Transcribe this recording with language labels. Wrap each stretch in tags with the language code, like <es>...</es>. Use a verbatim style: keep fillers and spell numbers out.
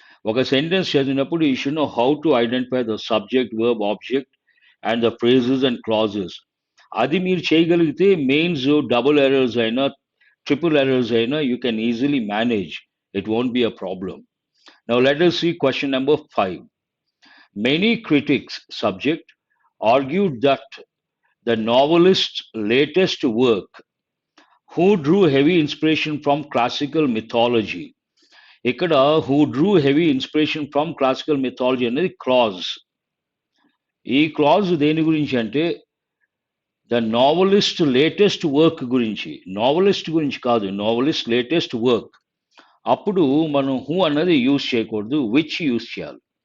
<te>ఒక సెంటెన్స్ చదివినప్పుడు</te> <en>You should know how to identify the subject, verb, object and the phrases and clauses.</en> <te>అది మీరు చేయగలిగితే</te> <en>Mains double errors అయినా triple errors అయినా you can easily manage. It won't be a problem. Now let us see question number five. Many critics subject argued that the novelist's latest work, who drew heavy inspiration from classical mythology.</en> <te>ఇక్కడ</te> <en>who drew heavy inspiration from classical mythology</en> <te>అనేది</te> <en>Clause.</en> <te>ఈ clause దేని గురించి అంటే</te> <en>the novelist latest work</en> <te>గురించి. Novelist గురించి కాదు,</te> <en>Novelist latest work.</en> <te>అప్పుడు మనం హూ అన్నది యూజ్ చేయకూడదు, విచ్ యూజ్ చేయాలి.</te>